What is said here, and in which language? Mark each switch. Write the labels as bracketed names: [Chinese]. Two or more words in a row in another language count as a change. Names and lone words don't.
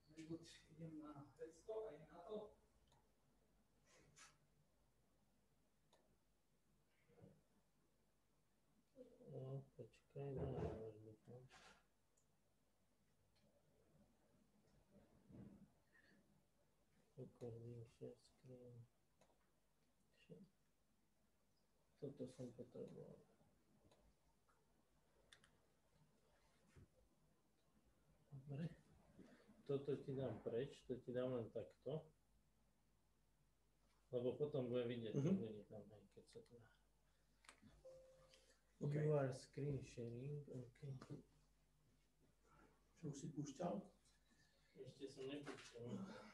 [Slovak] buď idem na 500 a idem na to. No, počkaj, dávaš dúfam. [English] Recording share screen. [Slovak] Toto som potreboval. Dobre. Toto ti dám preč, to ti dám len takto. Lebo potom bude vidieť, to bude tam, aj keď sa to dá. [English] Okay. You are screen sharing, OK. [Slovak] Čo už si púšťal? Ešte som nepúšťal.